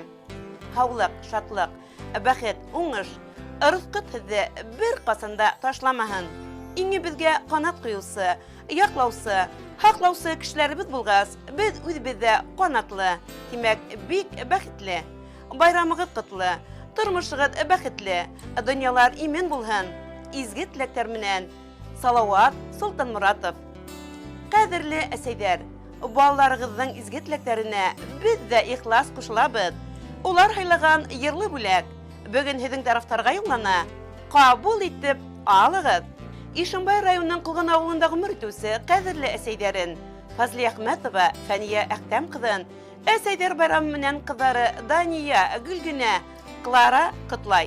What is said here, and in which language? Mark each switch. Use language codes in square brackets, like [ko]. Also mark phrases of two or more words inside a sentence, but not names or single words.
[ba] Һаулык, шатлык, бәхет, уңыш, ризык һезне бер касанда ташламаһын. Иңе безгә канат куюсы, яклаусы, хаклаусы кешеләребез булгас, без үзебездә канатлы, димәк, бик бәхетле. Байрамыгыз котлы, тормышыгыз бәхетле, дөньялар имен булһын. Изге теләктәр менән Салават Султанмуратов. Кадерле әсәйдәр, балаларыгызның изге теләкләренә без дә ихлас кушылабыз. Улар һайлаган йырлы бүләк бүген һезнең тарафтарга юллана. Кабул итеп алыгыз. Ишембай районының Кылган авылында гомер итүсе кадерле әсәйдәрен Фазлия Әхмәтова Фәния Әхтәм кызын, әсәйдәр байрамы менән кызлары Дания, Гөлгенә, Клара котлай.